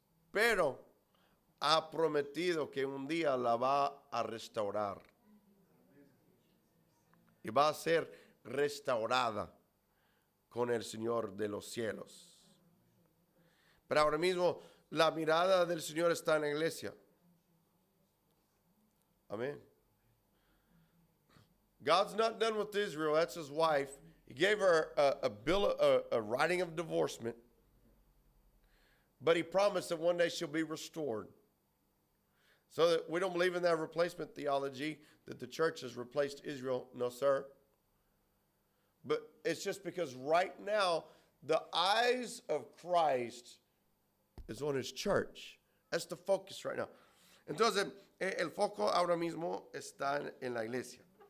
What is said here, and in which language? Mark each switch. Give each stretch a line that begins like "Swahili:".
Spanish: Pero ha prometido que un día la va a restaurar. Y va a ser restaurada con el Señor de los cielos. Pero ahora mismo la mirada del Señor está en la iglesia. Amén.
English: God's not done with Israel. That's his wife. He gave her a writing of divorcement. But he promised that one day she'll be restored. So that we don't believe in that replacement theology that the church has replaced Israel. No, sir. But it's just because right now the eyes of Christ is on his church. That's the focus right now.
Spanish: Entonces, el foco ahora mismo está en la iglesia.